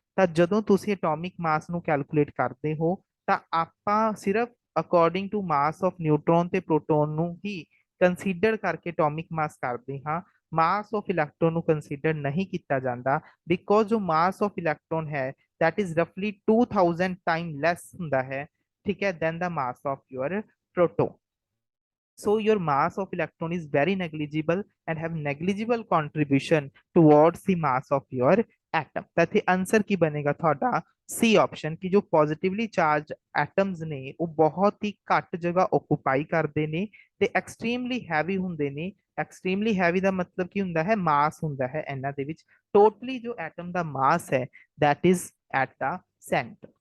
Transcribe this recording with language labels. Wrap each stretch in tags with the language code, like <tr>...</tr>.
<pa>ਤਾਂ ਜਦੋਂ ਤੁਸੀਂ ਐਟੋਮਿਕ ਮਾਸ ਨੂੰ ਕੈਲਕੂਲੇਟ ਕਰਦੇ ਹੋ ਤਾਂ ਆਪਾਂ ਸਿਰਫ ਅਕੋਰਡਿੰਗ ਟੂ ਮਾਸ ਆਫ ਨਿਊਟਰੋਨ ਤੇ ਪ੍ਰੋਟੋਨ ਨੂੰ ਹੀ ਕੰਸੀਡਰ ਕਰਕੇ ਐਟੋਮਿਕ ਮਾਸ ਕਰਦੇ ਹਾਂ। ਮਾਸ ਆਫ ਇਲੈਕਟ੍ਰੋਨ ਨੂੰ ਕੰਸੀਡਰ ਨਹੀਂ ਕੀਤਾ ਜਾਂਦਾ ਬਿਕੋਜ਼ ਜੋ ਮਾਸ ਆਫ ਇਲੈਕਟ੍ਰੋਨ ਹੈ</pa> <en>that is roughly 2000</en> <pa>ਟਾਈਮ ਲੈਸ ਹੁੰਦਾ ਹੈ, ਠੀਕ ਹੈ,</pa> <en>than the mass of your proton। So your mass of electron is very negligible and have negligible contribution towards the mass of your atom।</en> <pa>ਤਾਂ ਇੱਥੇ answer ਕੀ ਬਣੇਗਾ ਤੁਹਾਡਾ ਸੀ option, ਕਿ ਜੋ ਪੋਜ਼ਿਟਿਵਲੀ ਚਾਰਜ ਐਟਮਸ ਨੇ ਉਹ ਬਹੁਤ ਹੀ ਘੱਟ ਜਗ੍ਹਾ ਓਕੂਪਾਈ ਕਰਦੇ ਨੇ ਤੇ ਐਕਸਟ੍ਰੀਮਲੀ ਹੈਵੀ ਹੁੰਦੇ ਨੇ। ਐਕਸਟ੍ਰੀਮਲੀ ਹੈਵੀ ਦਾ ਮਤਲਬ ਕੀ ਹੁੰਦਾ ਹੈ, ਮਾਸ ਹੁੰਦਾ ਹੈ ਇਹਨਾਂ ਦੇ ਵਿੱਚ। ਟੋਟਲੀ ਜੋ ਐਟਮ ਦਾ ਮਾਸ ਹੈ</pa> <en>that is at the center।</en>